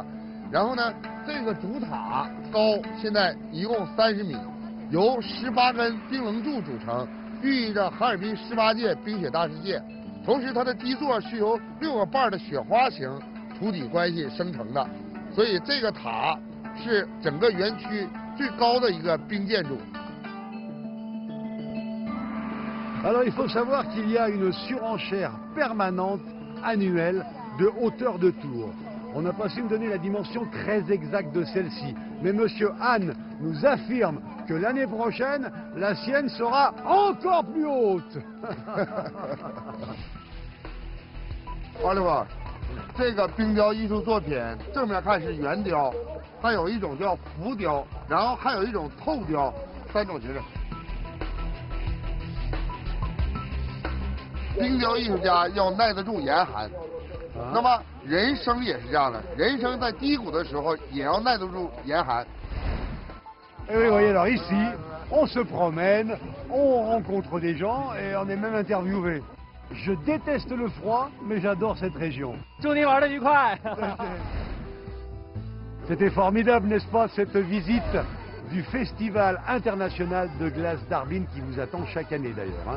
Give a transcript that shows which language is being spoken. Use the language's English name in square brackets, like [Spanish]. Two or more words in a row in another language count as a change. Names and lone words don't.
[Chinese] 然后呢，这个主塔高现在一共30米，由18根冰棱柱组成，寓意着哈尔滨18届冰雪大世界。同时，它的基座是由6个瓣的雪花形土底关系生成的，所以这个塔是整个园区最高的一个冰建筑。 [French] Alors il faut savoir qu'il y a une surenchère permanente, annuelle, de hauteur de tour. On n'a pas su me donner la dimension très exacte de celle-ci, mais Monsieur Han nous affirme que l'année prochaine, la sienne sera encore plus haute. [Chinese] 王师傅，这个冰雕艺术作品正面看是圆雕，还有一种叫浮雕，然后还有一种透雕，3种形式。冰雕艺术家要耐得住严寒，那么人生也是这样的，人生在低谷的时候也要耐得住严寒。 [French] Et oui, voyez, alors ici, on se promène, on rencontre des gens et on est même interviewé. Je déteste le froid, mais j'adore cette région. C'était formidable, n'est-ce pas, cette visite du Festival international de glace d'Harbin qui vous attend chaque année d'ailleurs.